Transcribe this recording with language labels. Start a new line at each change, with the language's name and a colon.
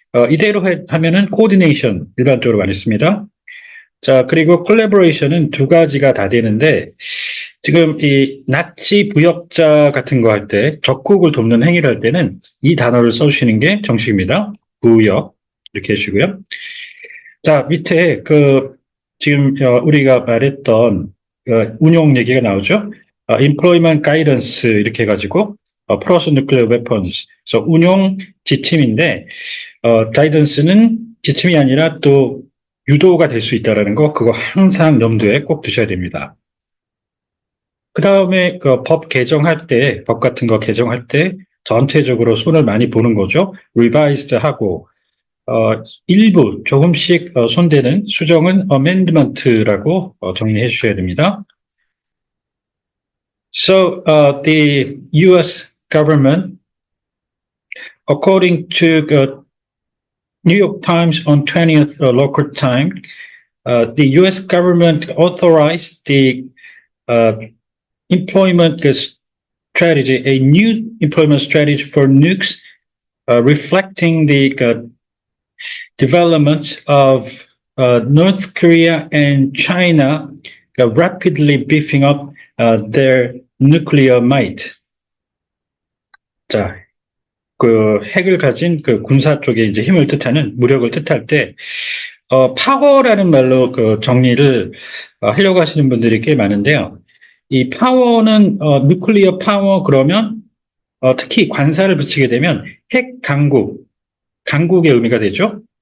Korean: 이대로 하면은 coordination 일반적으로 많이 씁니다. 자, 그리고 collaboration은 두 가지가 다 되는데, 지금 이 나치 부역자 같은 거 할 때, 적국을 돕는 행위를 할 때는 이 단어를 써주시는 게 정식입니다. 부역 이렇게 해주시고요. 자, 밑에 지금 우리가 말했던 운용 얘기가 나오죠.
English: employment guidance
Korean: 이렇게 해가지고
English: plus nuclear weapons.
Korean: 그래서 운용 지침인데 guidance는 지침이 아니라 또 유도가 될 수 있다라는 거, 그거 항상 염두에 꼭 두셔야 됩니다. 그 다음에 법 개정할 때, 법 같은 거 개정할 때 전체적으로 손을 많이 보는 거죠. revised 하고, 일부 조금씩 손대는 수정은 amendment라고 정리해 주셔야 됩니다.
English: So, the U.S. government, according to New York Times on 20th local time, the U.S. government authorized the employment strategy, a new employment strategy for nukes, reflecting the development of North Korea and China rapidly beefing up their nuclear might.
Korean: 자, 핵을 가진 군사 쪽에 이제 힘을 뜻하는, 무력을 뜻할 때, 파워라는 말로 정리를 하려고 하시는 분들이 꽤 많은데요. 이 파워는, 누클리어 파워 그러면, 특히 관사를 붙이게 되면 핵 강국의 의미가 되죠.